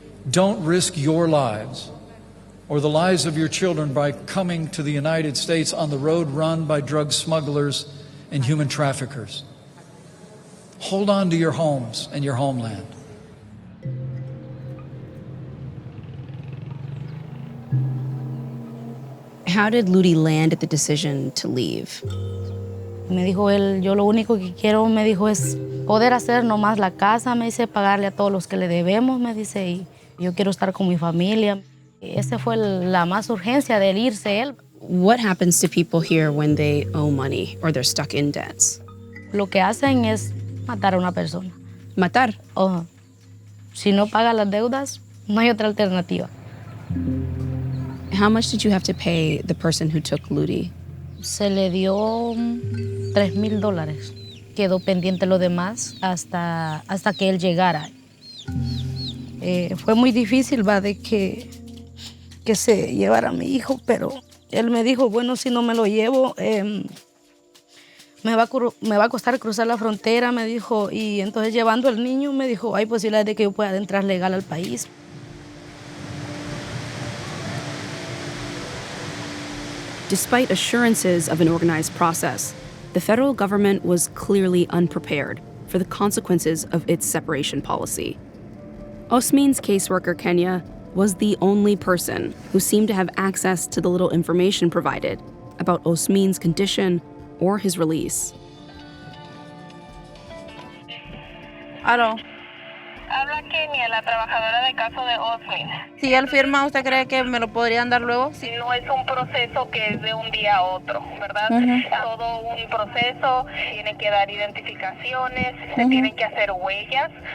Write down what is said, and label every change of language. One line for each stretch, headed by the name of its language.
English: Don't risk your lives or the lives of your children by coming to the United States on the road run by drug smugglers and human traffickers. Hold on to your homes and your homeland. How did Ludi land at the decision to leave?
Spanish: Me dijo él, yo lo único que quiero, me dijo, es poder hacer nomás la casa, me dice, pagarle a todos los que le debemos, me dice, y yo quiero estar con mi familia. Esa fue la más urgencia de irse él.
English: What happens to people here when they owe money or they're stuck in debts?
Spanish: Lo que hacen es matar a una persona. ¿Matar? Si no paga las deudas, no hay otra alternativa.
English: How much did you have to pay the person who took Ludi?
Spanish: Se le dio $3,000. Quedó pendiente lo demás hasta que él llegara. Fue muy difícil, de que se llevara a mi hijo, pero Él me dijo, bueno, si no me lo llevo, me va a costar cruzar la frontera, me dijo. Y entonces llevando al niño, me dijo, hay posibilidades de que yo pueda entrar legal al país.
English: Despite assurances of an organized process, the federal government was clearly unprepared for the consequences of its separation policy. Osmin's caseworker, Kenya, was the only person who seemed to have access to the little information provided about Osmin's condition or his release.
Spanish: Aló. Habla Kenia, la trabajadora de caso de Osmin. Si él firma, ¿usted cree que me lo podrían dar luego? Si no es un proceso que es de un día a otro, ¿verdad? Todo un proceso, tiene que dar identificaciones, se tienen que hacer huellas.